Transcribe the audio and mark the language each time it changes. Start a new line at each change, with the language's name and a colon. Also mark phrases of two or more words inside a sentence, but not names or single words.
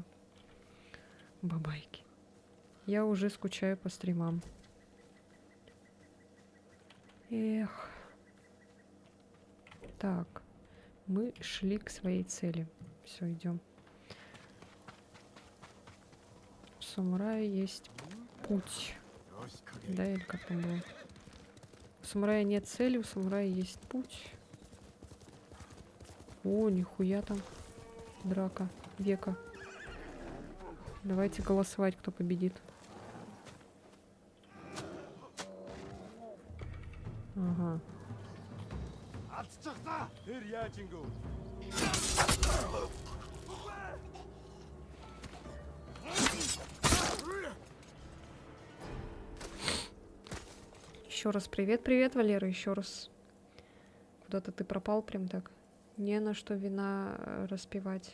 Russian: Бабайки. Я уже скучаю по стримам. Эх. Так. Мы шли к своей цели. Все, идем. У самурая есть путь.
Japanese: よしかけ
Russian: Да, или как там было? У самурая нет цели, у самурая есть путь. О, нихуя там. Драка. Века. Давайте голосовать, кто победит. Ага. あっちゃったエリアチング Еще раз привет, привет, Валера, еще раз. Куда-то ты пропал прям так. Не на что вина распевать.